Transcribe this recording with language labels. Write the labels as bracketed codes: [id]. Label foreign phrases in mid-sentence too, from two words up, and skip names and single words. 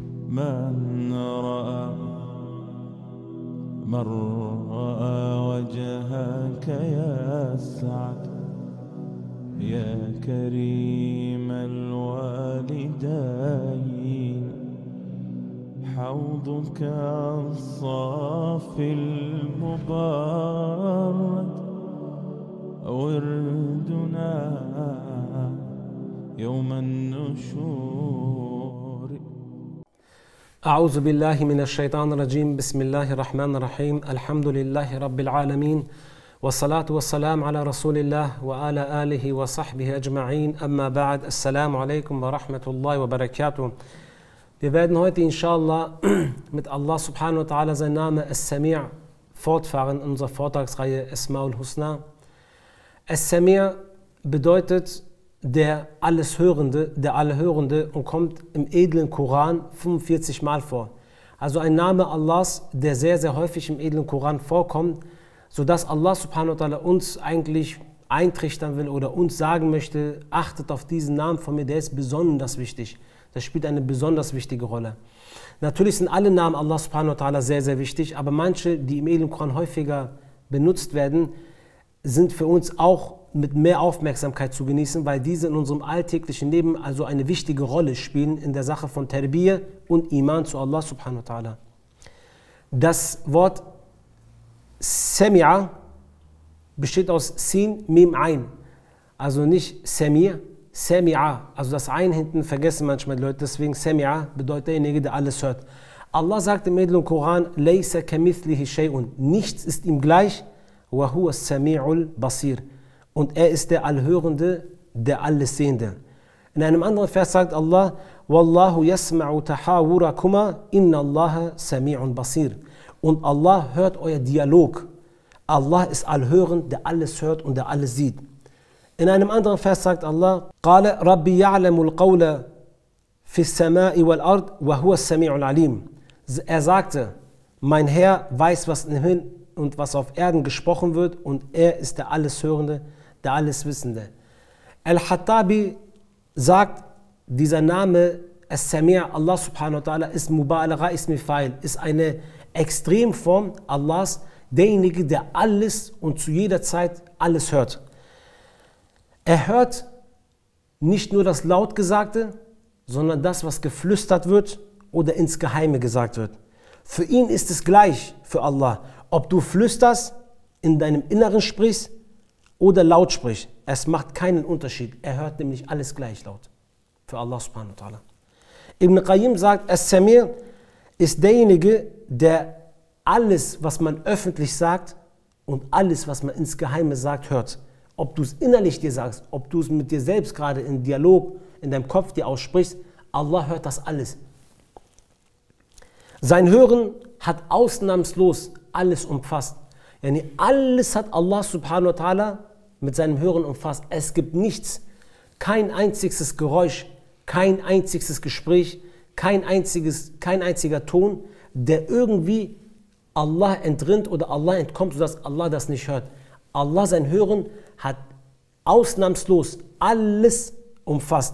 [ar] من رأى وجهك يسعد يا كريم الوالدين حوضك الصافي المبارد وردنا يوم النشور. أعوذ بالله من الشيطان الرجيم. بسم الله الرحمن الرحيم. الحمد لله رب العالمين والصلاة والسلام على رسول الله وعلى آله وصحبه أجمعين. أما بعد. السلام عليكم ورحمة الله وبركاته. [de] Wir werden heute inshallah mit [ar] الله سبحانه وتعالى [de] sein Name As-Sami' fortfahren in unserer Vortragsreihe [ar] الأسماء الحسنى. [de] As-Sami' bedeutet der Alleshörende, der Allehörende und kommt im edlen Koran 45 Mal vor. Also ein Name Allahs, der sehr, sehr häufig im edlen Koran vorkommt, sodass [ar] الله سبحانه وتعالى [de] uns eigentlich eintrichtern will oder uns sagen möchte, achtet auf diesen Namen von mir, der ist besonders wichtig. Das spielt eine besonders wichtige Rolle. Natürlich sind alle Namen [ar] الله سبحانه وتعالى [de] sehr, sehr wichtig, aber manche, die im edlen Koran häufiger benutzt werden, sind für uns auch mit mehr Aufmerksamkeit zu genießen, weil diese in unserem alltäglichen Leben also eine wichtige Rolle spielen in der Sache von Tarbiyah und Iman zu [ar] الله سبحانه وتعالى. [de] Das Wort Sami'a besteht aus Sin, Mim, Ein. Also nicht Sami', Sami'a. Also das Ein hinten vergessen manchmal die Leute, deswegen Sami'a bedeutet derjenige, der alles hört. Allah sagt im edlen Koran, [ar] ليس كمثله شيء. [de] Nichts ist ihm gleich, [ar] وهو السميع البصير. [de] Und er ist der Allhörende, der Allessehende. In einem anderen Vers sagt Allah, [ar] والله يسمع تحاوركما إن الله سميع بصير. [de] Und Allah hört euer Dialog. Allah ist allhörend, der alles hört und der alles sieht. In einem anderen Vers sagt Allah, [ar] قال ربي يعلم القول في السماء والأرض وهو السميع العليم. [de] Er sagte, mein Herr weiß, was im Himmel und was auf Erden gesprochen wird, und er ist der Alleshörende, der Alleswissende. Al-Hattabi sagt, dieser Name As-Sami' [ar] الله سبحانه وتعالى [de] ist [ar] مبالغة اسم فاعل, [de] ist eine Extremform Allahs, derjenige, der alles und zu jeder Zeit alles hört. Er hört nicht nur das Lautgesagte, sondern das, was geflüstert wird oder ins Geheime gesagt wird. Für ihn ist es gleich, für Allah, ob du flüsterst, in deinem Inneren sprichst oder laut sprichst. Es macht keinen Unterschied. Er hört nämlich alles gleich laut. Für [ar] الله سبحانه وتعالى. [de] Ibn Qayyim sagt, As-Sami' ist derjenige, der alles, was man öffentlich sagt und alles, was man ins Geheime sagt, hört. Ob du es innerlich dir sagst, ob du es mit dir selbst gerade in Dialog, in deinem Kopf dir aussprichst, Allah hört das alles. Sein Hören hat ausnahmslos alles umfasst. Yani alles hat [ar] الله سبحانه وتعالى [de] mit seinem Hören umfasst. Es gibt nichts, kein einziges Geräusch, kein einziges Gespräch, kein einziger Ton, der irgendwie Allah entrinnt oder Allah entkommt, sodass Allah das nicht hört. Allah, sein Hören, hat ausnahmslos alles umfasst.